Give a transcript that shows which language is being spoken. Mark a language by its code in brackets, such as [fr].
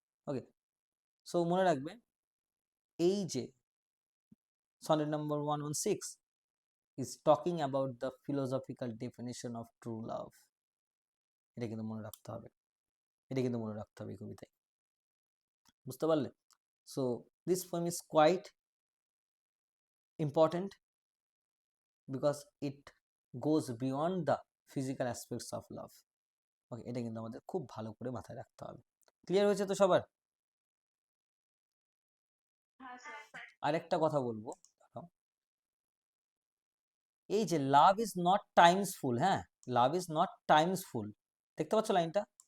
[bn] ওকে, so মনে রাখবে এই যে sonnet number 116 [en] is talking about the philosophical definition of true love, [bn] এটা কিন্তু মনে রাখতে হবে, এটা কিন্তু মনে রাখতে হবে এই কবিতায়। বুঝতে পারলে? [en] So this poem is quite important because it goes beyond the physical aspects of love. [bn] ওকে, এটা কিন্তু আমাদের খুব ভালো করে মাথায় রাখতে হবে। ক্লিয়ার হয়েছে তো সবার? হ্যাঁ স্যার। আরেকটা কথা বলবো, এই যে [en] love is not time's fool, [bn] হ্যাঁ, লাভ ইজ নট টাইমস ফুল, দেখতে পাচ্ছ লাইনটা?